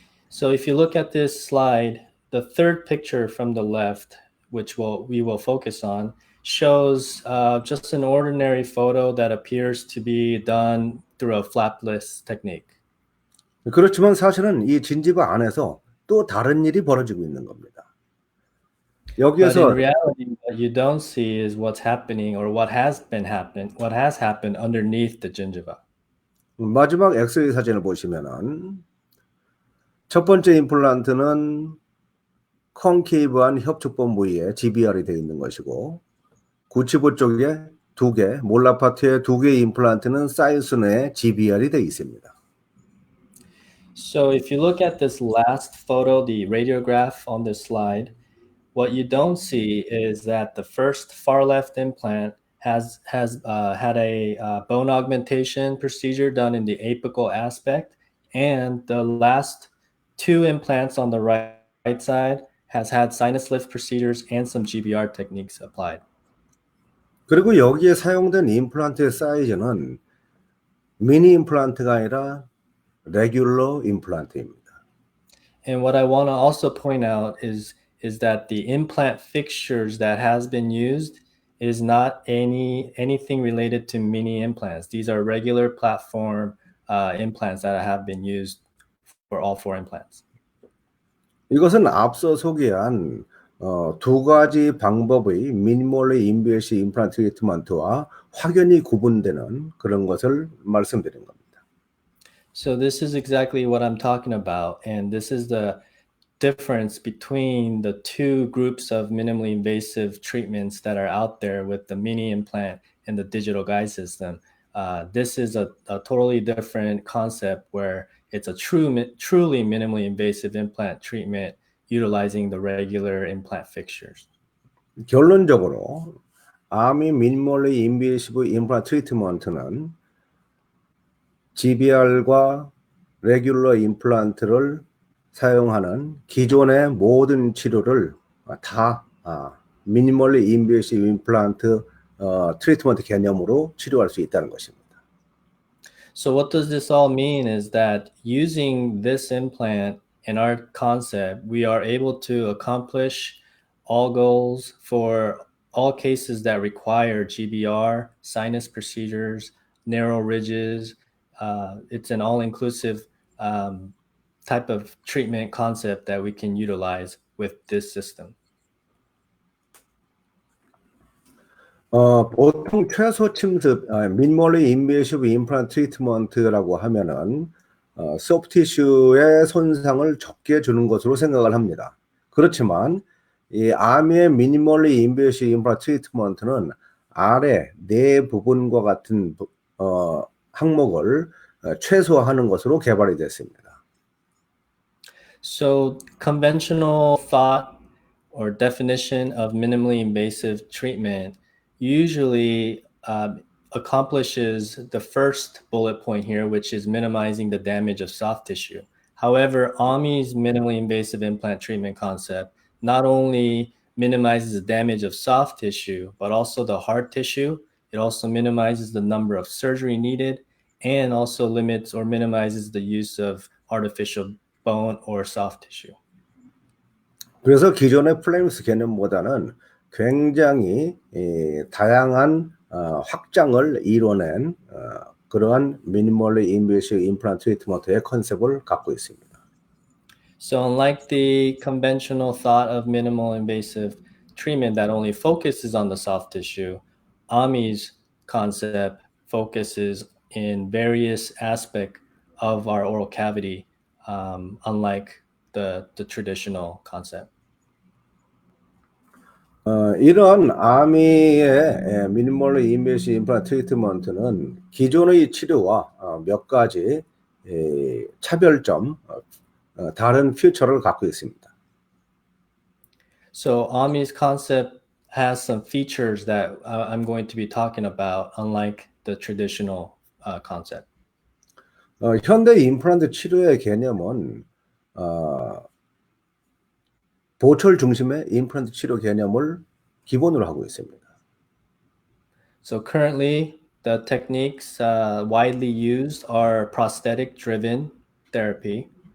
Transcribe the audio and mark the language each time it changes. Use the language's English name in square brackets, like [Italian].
[English] So if you look at this slide, the third picture from the left, which we will focus on, shows just an ordinary photo that appears to be done through a flapless technique. [Korean] 그렇지만 사실은 이 진지바 안에서 또 다른 일이 벌어지고 있는 겁니다. [English] But [Korean] 여기에서 [English] in reality, what you don't see is what's happening or what has happened underneath the gingiva. [Korean] 마지막 엑스레이 사진을 보시면은 첫 번째 임플란트는 컨케이브한 협축본 부위에 GBR이 되어 있는 것이고 구치부 쪽에 2개, 몰라 파트에 2개의 임플란트는 사이순에 GBR이 되어 있습니다. [English] So if you look at this last photo, the radiograph on this slide, what you don't see is that the first far left implant has had a bone augmentation procedure done in the apical aspect, and the last two implants on the right side has had sinus lift procedures and some GBR techniques applied. [Korean] 그리고 여기에 사용된 임플란트의 사이즈는 미니 임플란트가 아니라 레귤러 임플란트입니다. [English] And what I want to also point out is that the implant fixtures that has been used is not anything related to mini implants. These are regular platform implants that have been used for all four implants. [Korean] 이것은 앞서 소개한 두 가지 방법의 미니멀리 인베이시 임플란트 트리트먼트와 확연히 구분되는 그런 것을 말씀드린 겁니다. [English] So this is exactly what I'm talking about, and this is the difference between the two groups of minimally invasive treatments that are out there with the mini implant and the digital guide system. This is a totally different concept where it's a truly minimally invasive implant treatment utilizing the regular implant fixtures. [Korean] 결론적으로 AMII Minimally Invasive Implant Treatment는 GBR과 레귤러 임플란트를 사용하는 기존의 모든 치료를 다 미니멀리 인베이시브 임플란트 트리트먼트 개념으로 치료할 수 있다는 것입니다. [English] So what does this all mean is that using this implant in our concept, we are able to accomplish all goals for all cases that require GBR, sinus procedures, narrow ridges. It's an all-inclusive type of treatment concept that we can utilize with this system. [Korean] 보통 최소 침습, 미니멀리 인베이시브 임플란트 트리트먼트라고 하면은 소프티슈의 손상을 적게 주는 것으로 생각을 합니다. 그렇지만 이 AMI의 미니멀리 인베이시브 임플란트 트리트먼트는 아래 네 부분과 같은 항목을 최소화하는 것으로 개발이 됐습니다. [English] So conventional thought or definition of minimally invasive treatment usually accomplishes the first bullet point here, which is minimizing the damage of soft tissue. However, AMII's minimally invasive implant treatment concept not only minimizes the damage of soft tissue, but also the hard tissue. It also minimizes the number of surgery needed and also limits or minimizes the use of artificial bone or soft tissue. [Korean] 그래서 기존의 플레임스 개념보다는 굉장히 다양한 확장을 이뤄낸 그러한 미니멀리 인베이시브 임플란트 트리트먼트의 컨셉을 갖고 있습니다. [English] So unlike the conventional thought of minimal invasive treatment that only focuses on the soft tissue, AMII's concept focuses in various aspects of our oral cavity, unlike the traditional concept. [Korean] 이런 AMI의 미니멀리 인베이시브 임플란트 트리트먼트는 기존의 치료와 몇 가지 차별점, 다른 퓨처를 갖고 있습니다. [English] So AMII's concept has some features that I'm going to be talking about, unlike the traditional concept. [Korean] 현대 임플란트 치료의 개념은 보철 중심의 임플란트 치료 개념을 기본으로 하고 있습니다. [English] So currently, the techniques widely used are prosthetic-driven therapy.